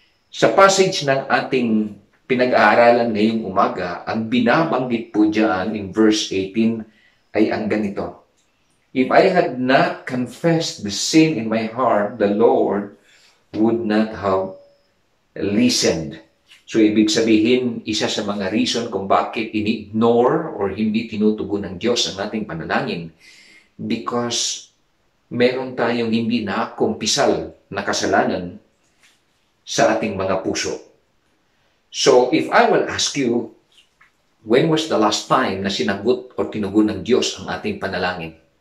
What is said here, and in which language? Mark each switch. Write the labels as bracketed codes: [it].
[tl] Sa passage ng ating pinag-aaralan ngayong umaga, ang binabanggit po dyan in verse 18 ay ang ganito. [en] If I had not confessed the sin in my heart, the Lord would not have listened. [tl] So, ibig sabihin, isa sa mga reason kung bakit ini-ignore or hindi tinutugon ng Diyos ang ating panalangin, because meron tayong hindi nakumpisal na kasalanan sa ating mga puso. [en] So, if I will ask you, when was the last time [tl] na sinagot o tinugon ng Diyos ang ating panalangin?